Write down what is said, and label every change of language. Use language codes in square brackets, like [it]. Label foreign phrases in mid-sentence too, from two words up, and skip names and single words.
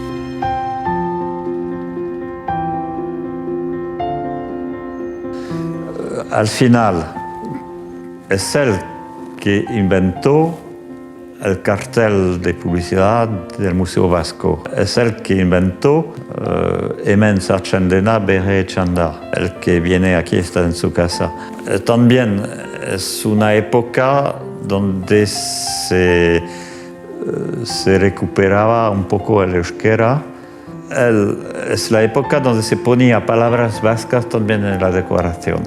[es] Al final, es él que inventó el cartel de publicidad del Museo Vasco. Es el que inventó [eu] Hemen sartzen dena bere txanda. [es] El que viene aquí está en su casa. También es una época donde se se recuperaba un poco el euskera. Es la época donde se ponía palabras vascas también en la decoración.